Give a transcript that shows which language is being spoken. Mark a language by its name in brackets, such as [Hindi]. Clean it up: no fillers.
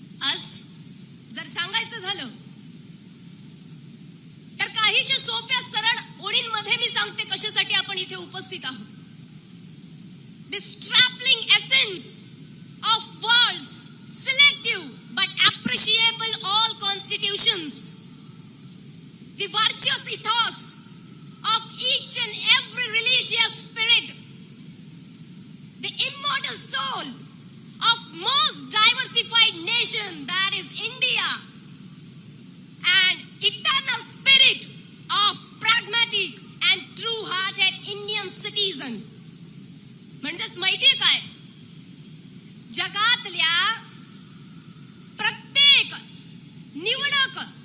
[Marathi] आज जर सांगायचं झालं तर काहीशा सोप्या सरळ ओळींमध्ये मी सांगते कशासाठी आपण इथे उपस्थित आहोत. [English] The strapping essence of wars, selective but appreciable all constitutions, the virtuous ethos of each and every religious spirit, the immortal soul of most diversified nation that is India, and eternal spirit of pragmatic and true-hearted Indian citizen. [Marathi] म्हणजेच माहितीये काय, जगातल्या प्रत्येक निवडक